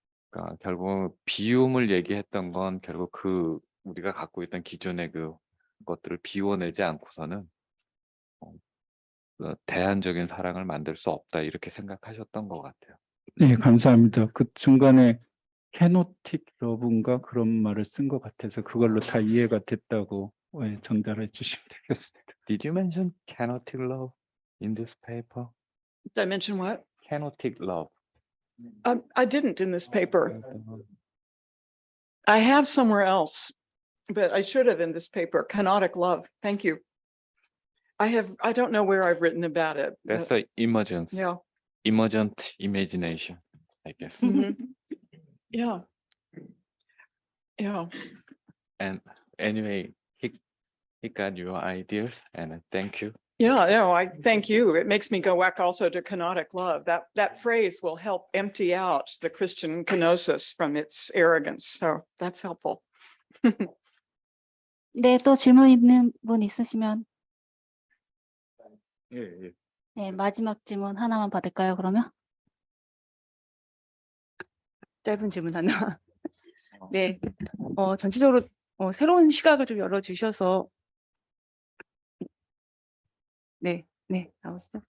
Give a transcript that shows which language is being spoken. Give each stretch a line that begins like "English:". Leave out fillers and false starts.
Korean: 그러니까 결국 비움을 얘기했던 건 결국 그 우리가 갖고 있던 기존의 그 것들을 비워내지 않고서는 대안적인 사랑을 만들 수 없다 이렇게 생각하셨던 것 같아요. 네, 감사합니다. 그 중간에 캐노틱 러브인가 그런 말을 쓴 것 같아서 그걸로 다 이해가 됐다고 전달해 주시면 되겠습니다.
English: Did you mention kinetic love in this paper? Did I mention what? Kinetic love. I didn't in this paper. I have somewhere else, but I should have in this paper. Kenotic love. Thank you. I don't know where I've written about it. That's but- the emergence. Yeah. Emergent imagination, I guess. Mhm. Yeah. Yeah. And anyway, he got your ideas and thank you. Yeah, no, I thank you. It makes me go back also to kenotic love. That phrase will help empty out the Christian kenosis from its arrogance. So that's helpful.
Korean: 네, 또 질문 있는 분 있으시면 예. 네, 마지막 질문 하나만 받을까요, 그러면? 짧은 질문 하나. 네, 전체적으로 새로운 시각을 좀 열어주셔서 네, 나오시죠?